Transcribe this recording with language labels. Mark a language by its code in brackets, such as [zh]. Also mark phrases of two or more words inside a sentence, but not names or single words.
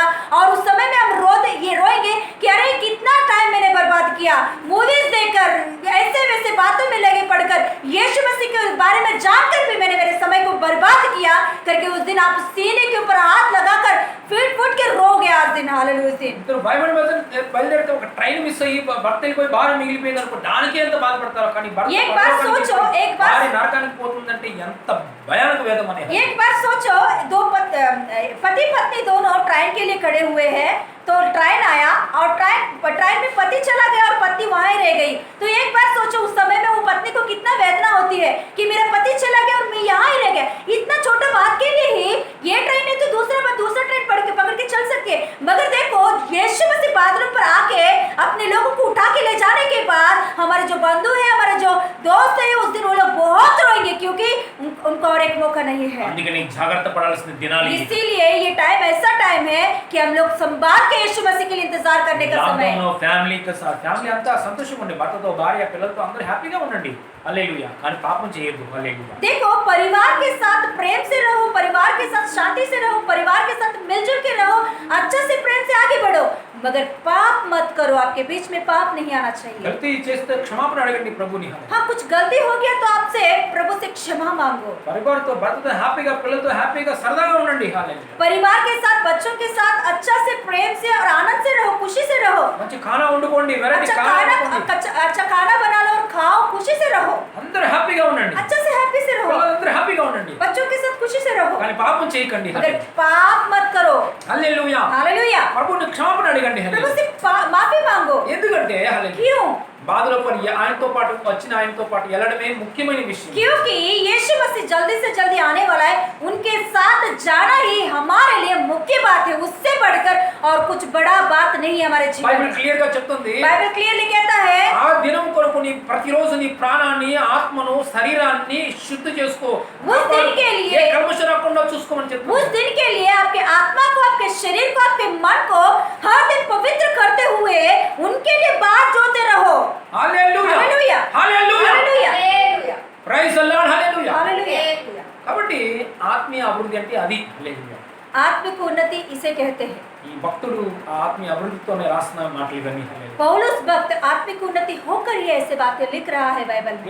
[hi] और उस समय में हम रोएंगे कि अरे कितना टाइम मैंने बर्बाद किया मूवीज देखकर, ऐसे वैसे बातों में लगे पड़कर, यीशु मसीह के बारे में जानकर भी मैंने मेरे समय को बर्बाद किया करके उस दिन आप सीने के ऊपर हाथ लगाकर फुट के रो गया उस दिन। हालेलुया। उस दिन [te] ఇద్దరు బయలుదేరితే ఒక ట్రైన్ మిస్ అయ్యి భర్త వెళ్ళిపోయి భార్య మిగిలిపోయింది అనుకో, దానికి ఎంత బాధపడతారో. కానీ [hi] एक बार सोचो, एक बार [te] భార్య నరకానికి పోతుందంటే ఎంత భయానక వేదం అనేది. [hi] एक बार सोचो, दो पति पत्नी दोनों ट्रेन के लिए खड़े हुए हैं, तो ट्रेन आया और ट्रेन में पति चला गया और पत्नी वहां ही रह गई। तो एक बार सोचो उस समय में वो पत्नी को कितना वेदना होती है कि मेरा पति चला गया और मैं यहाँ ही रह गया। इतना छोटा बात के लिए ही ये ट्रेन है तो दूसरा ट्रेन पकड़ के चल सके, मगर देखो यीशु मसीह बादलों पर आके अपने लोगों को उठा के ले जाने के बाद हमारे जो बंधु है, हमारे जो दोस्त है, उस दिन वो लोग बहुत रोएंगे क्योंकि उनको और एक मौका नहीं है। [te] అందుకని జాగ్రత్త పడాల్సిన దినాలు ఇవి. [hi] इसीलिए ये टाइम ऐसा टाइम है कि हम लोग संभाल के यीशु मसीह के लिए इंतजार करने का समय है। [te] ఫ్యామిలీ అంతా సంతోషంగా ఉండండి, భర్తతో భార్య పిల్లలతో అందరూ హ్యాపీగా ఉండండి. హల్లెలూయా. కానీ పాపం చేయొద్దు. హల్లెలూయా. [hi] देखो परिवार के साथ प्रेम से रहो, परिवार के साथ शांति से रहो, परिवार के साथ मिलजुल के रहो, अच्छा से प्रेम से आगे बढ़ो, मगर पाप मत करो। आपके बीच में पाप नहीं आना चाहिए। [te] గల్తీ చేస్తే క్షమాపణ అడగండి ప్రభుని. [hi] हाँ कुछ गलती हो गया तो आपसे प्रभु से क्षमा मांगो। [te] పరివారంతో భర్తతో హ్యాపీగా పిల్లలతో హ్యాపీగా సరదాగా ఉండండి. హల్లెలూయా. [hi] परिवार के साथ बच्चों के साथ अच्छा से प्रेम से और आनंद से रहो, खुशी से रहो। [te] మంచి ఖానా వండుకోండి, వెరైటీ [hi] अच्छा [te] ఖానా వండుకోండి. [hi] अच्छा खाना बना लो और खाओ, खुशी से रहो, [te] అందరూ హ్యాపీగా ఉండండి. [hi] अच्छा से हैप्पी से रहो, [te] పిల్లలందరూ హ్యాపీగా ఉండండి. [hi] बच्चों के साथ खुशी से रहो, [te] కానీ పాపం చేయకండి. [hi] मगर पाप मत करो। [te] హల్లెలూయా. [hi] हालेलुया। [te] ప్రభుని క్షమాపణ అడగండి. [hi] प्रभु [te] హల్లెలూయా. [hi] से माफी मांगो। [te] ఎందుకంటే హల్లెలూయా [hi] क्यों? [te] బాధల పడి ఆయనతో పాటు వచ్చిన ఆయనతో పాటు వెళ్ళడమే ముఖ్యమైన విషయం. [hi] क्योंकि यीशु मसीह जल्दी से जल्दी आने वाला है, उनके साथ जाना ही हमारे लिए मुख्य बात है, उससे बढ़कर और कुछ बड़ा बात नहीं है हमारे जीवन [te] బైబిల్ [hi] में। [te] క్లియర్ గా చెప్తుంది, [hi] बाइबल क्लियरली कहता है [te] ఆ దినం కొరకు నీ ప్రతిరోజు నీ ప్రాణాన్ని ఆత్మను శరీరాన్ని శుద్ధి చేసుకో, [hi] उस दिन के लिए- [te] ఏ కల్మషం రాకుండా చూసుకోమని చెప్తుంది. [hi] उस दिन के लिए आपके आत्मा को, आपके शरीर को, आपके मन को हर दिन पवित्र करते हुए उनके लिए बात जोते रहो। [te] హల్లెలూయా [hi] हालेलुया [te] హల్లెలూయా [hi] हालेलुया [en] Praise the Lord [te] హల్లెలూయా. [hi] हालेलुया। [te] కాబట్టి ఆత్మీయ అభివృద్ధి అంటే అది. హల్లెలూయా. [hi] आत्मिक उन्नति इसे कहते हैं। [te] ఈ భక్తుడు ఆ ఆత్మీయ అభివృద్ధితోనే రాసిన మాటలు ఇవన్నీ. హల్లెలూయా. [hi] पौलुस भक्त आत्मिक उन्नति होकर ही ऐसे बातें लिख रहा है बाइबल में।